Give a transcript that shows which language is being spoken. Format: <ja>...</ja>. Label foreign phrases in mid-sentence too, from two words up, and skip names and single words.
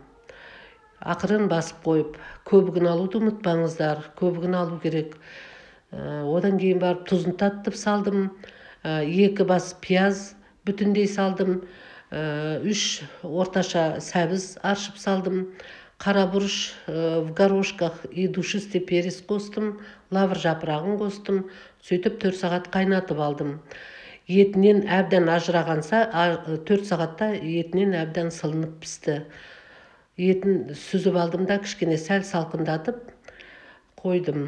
<kk>Ақырын басып қойып, көбігін алуды ұмытпаңыздар. Көбігін алу керек. Одан кейін барып тұзын таттып салдым. 2 бас пияз бүтіндей салдым. 3 орташа сәбіз аршып салдым. Қара бұрыш</kk> <ru>в горошках и душистый перец</ru> <kk>қостым, лавр жапырағын қостым. Сөйтіп 4 сағат қайнатып алдым. Етінен әбден ажырағанса, 4 сағатта етінен әбден сылынып пісті. Етін сүзіп алдым да, кішкене сәл салқындатып қойдым.</kk>